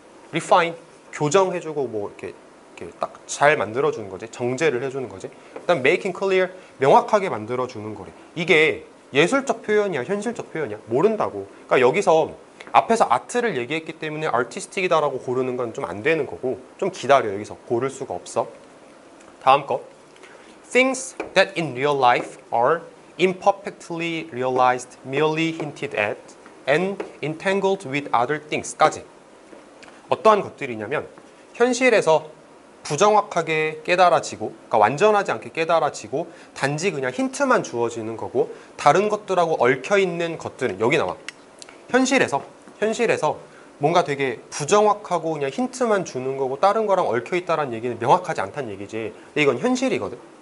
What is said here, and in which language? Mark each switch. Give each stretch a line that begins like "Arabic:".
Korean: refine, 교정해주고 뭐 이렇게 딱 잘 만들어주는 거지. 정제를 해주는 거지. 그다음
English: making clear,
Korean: 명확하게 만들어주는 거래. 이게 예술적 표현이야, 현실적 표현이야? 모른다고. 그러니까 여기서 앞에서 아트를 얘기했기 때문에 artistic이다라고 고르는 건 좀 안 되는 거고 좀 기다려. 여기서 고를 수가 없어. 다음 거.
English: Things that in real life are imperfectly realized, merely hinted at, and entangled with other things까지.
Korean: 어떠한 것들이냐면 현실에서 부정확하게 깨달아지고, 그러니까 완전하지 않게 깨달아지고 단지 그냥 힌트만 주어지는 거고 다른 것들하고 얽혀있는 것들은 여기 나와. 현실에서 뭔가 되게 부정확하고 그냥 힌트만 주는 거고 다른 거랑 얽혀있다는 얘기는 명확하지 않다는 얘기지. 근데 이건 현실이거든.